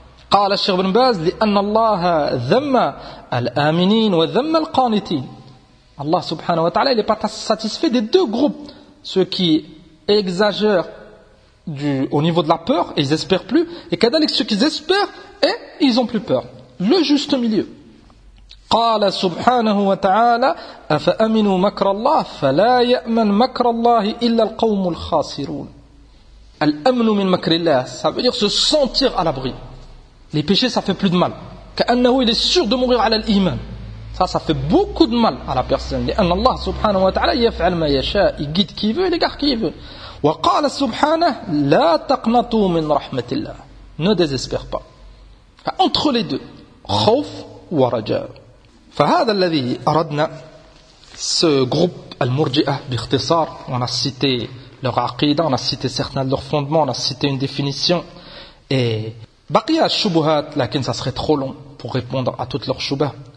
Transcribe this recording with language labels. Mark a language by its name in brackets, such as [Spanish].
[Arabic] قال الشيخ بن باز لأن الله ذم الآمنين وذم القانتين الله سبحانه وتعالى [French] il n'est pas satisfait des deux groupes ceux qui exagèrent au niveau de la peur et ils espèrent plus et كذلك ceux qui espèrent et ils ont plus peur le juste milieu [Arabic] قال سبحانه وتعالى أفأمنوا مكر الله فلا يأمن مكر الله إلا القوم الخاسرون. الأمن من مكر الله, [French] ça veut dire se sentir à l'abri. Les péchés, ça fait plus de mal. كأنه il est sûr de mourir à l'iman. Ça fait beaucoup de mal à la personne. [Arabic] لأن الله سبحانه وتعالى يفعل ما يشاء, [French] il guide qui veut, il égare qui veut. [Arabic] وقال سبحانه لا تقنطوا من رحمة الله. [French] Ne désespère pas. Entre les deux, [Arabic] خوف ورجاء. فهذا الذي أردنا, [French] ce groupe المرجئة باختصار, on a cité leur عقيدة, on a cité certains de leurs fondements, on a cité une définition. Et [Arabic] بقي الشبهات, [French] لكن ça serait trop long pour répondre à toutes leurs شبهات.